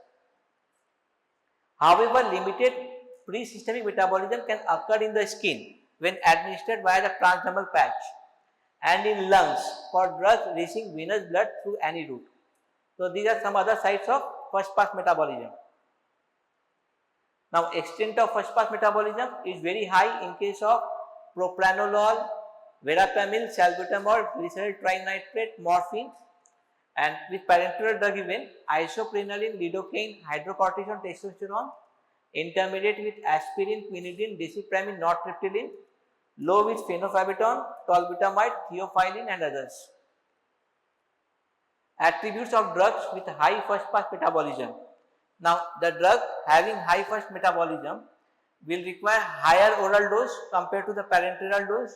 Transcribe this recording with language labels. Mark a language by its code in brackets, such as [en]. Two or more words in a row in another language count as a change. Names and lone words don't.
[en] However, limited pre-systemic metabolism can occur in the skin when administered via the transdermal patch and in lungs for drugs reaching venous blood through any route. So, these are some other sites of first pass metabolism. Now, extent of first pass metabolism is very high in case of propranolol, verapamil, salbutamol, glyceryl trinitrate, morphine, and with parenteral drug event, isoprenaline, lidocaine, hydrocortisone, testosterone, intermediate with aspirin, quinidine, desipramine, nortriptyline, low with phenobarbital, tolbutamide, theophylline and others. Attributes of drugs with high first pass metabolism. Now, the drug having high first metabolism will require higher oral dose compared to the parenteral dose.